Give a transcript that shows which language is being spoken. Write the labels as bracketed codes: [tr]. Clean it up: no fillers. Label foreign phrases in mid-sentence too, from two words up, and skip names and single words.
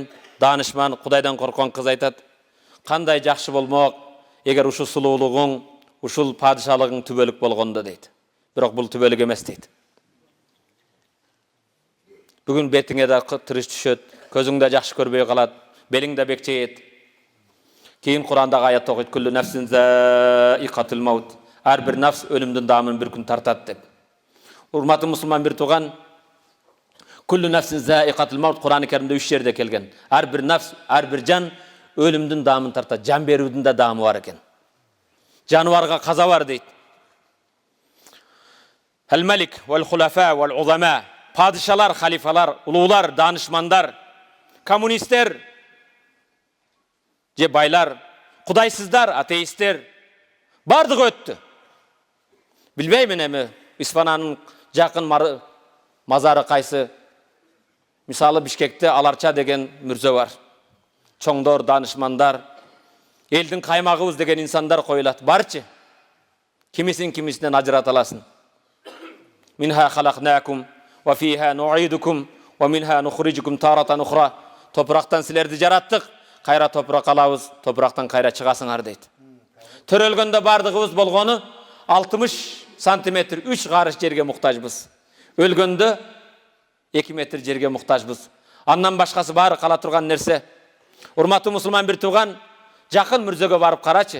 [ky] Данышман, Кудайдан корккон кыз айтат: "Кандай жакшы болмок, эгер ушул сулуулугуң, ушул падышалыгың түбөлүк болгондо" дейт. Бирок бул түбөлүк эмес дейт. Бүгүн бетиңе да тырыш түшөт, көзүң да жакшы көрбөй калат, белиң да бекчейет. Кийин Курандагы аят окуйт: [ar] "كل نفس ذائقة الموت." [ky] Ар бир нафс өлүмдүн даамын бир күн тартат деп. Урматтуу мусулман бир тууган, [ar] كل نفس ذائقة الموت [ky] Куран-ы Каримде 3 жерде келген. Ар бир нафс, ар бир жан өлүмдүн даамын тартат. Жан берүүдүн да даамы бар экен. Жаныбарга каза бар дейт. [ar] الملك والخلفاء والعظماء. [ky] Падышалар, халифалар, улуулар, данышмандар, коммунисттер, же байлар, кудайсыздар, атеисттер бардыгы өттү. Билбеймин эми Испаниянын жакын мазары кайсы. Мисалы Бишкекте Аларча деген мүрзө бар. Чоңдор, данышмандар, элдин каймагыбыз деген инсандар коюлат. Барчы. Кимисин кимисинен ажырата аласың. [ar] منها خلقناكم وفيها نعيدكم ومنها نخرجكم تارة أخرى. [ky] Топурактан силерди жараттык, кайра топуракка алабыз, топурактан кайра чыгасыңар дейт. Төрөлгөндө бардыгыбыз болгону 60 сантиметр 3 карыш жерге муктажбыз. Өлгөндө 2 метр жерге муктажбыз. Андан башкасы баары кала турган нерсе. Урматтуу мусулман бир тууган, жакын мүрзөгө барып карачы.